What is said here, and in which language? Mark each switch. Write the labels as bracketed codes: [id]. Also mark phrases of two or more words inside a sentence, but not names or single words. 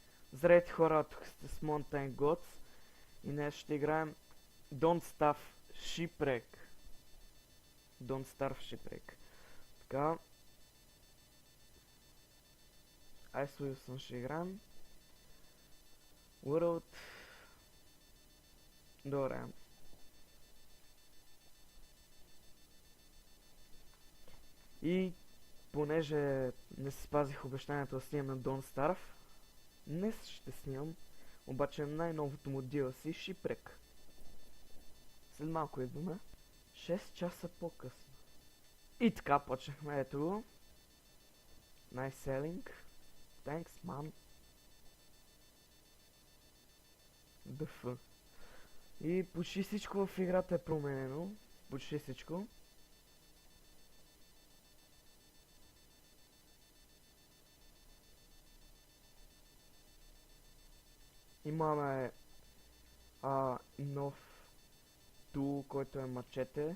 [bg] Здравейте хора, тук сте с Mountain Gods и днес ще играем Don't Starve Shipwreck. Don't Starve Shipwreck. Така. Ice Wilson ще играем. World. Добре. И понеже не си спазих обещанието да снимам на Don't Starve, днес ще снимам обаче най-новото му DLC Shipwreck. След малко идваме. 6 часа по-късно. И така почнахме, ето го. [en] Nice selling. Thanks, man. ДФ. [bg] И почти всичко в играта е променено. Почти всичко. Имаме нов тул, който е мачете.